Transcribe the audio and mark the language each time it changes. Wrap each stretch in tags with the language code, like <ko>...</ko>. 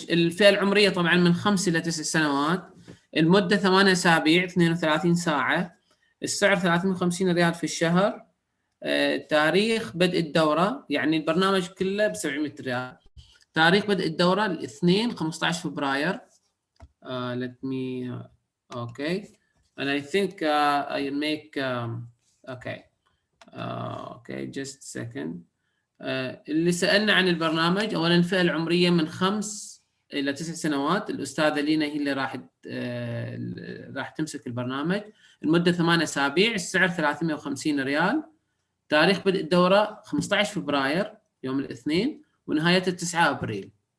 <ar>الفئة العمرية طبعا من 5 إلى 9 سنوات. المدة 8 أسابيع 32 ساعة. السعر 350 ريال في الشهر. تاريخ بدء الدورة، يعني البرنامج كله ب 700 ريال. تاريخ بدء الدورة الاثنين 15 فبراير.</ar> <en>Let me okay, and I think I'll make okay just a second.</en> <ar>اللي سألنا عن البرنامج، أولا الفئة العمرية من 5 إلى 9 سنوات. الأستاذة لينا هي اللي راح تمسك البرنامج. المدة 8 أسابيع. السعر 350 ريال. تاريخ بدء الدورة 15 فبراير يوم الاثنين، ونهايته 9 أبريل.</ar>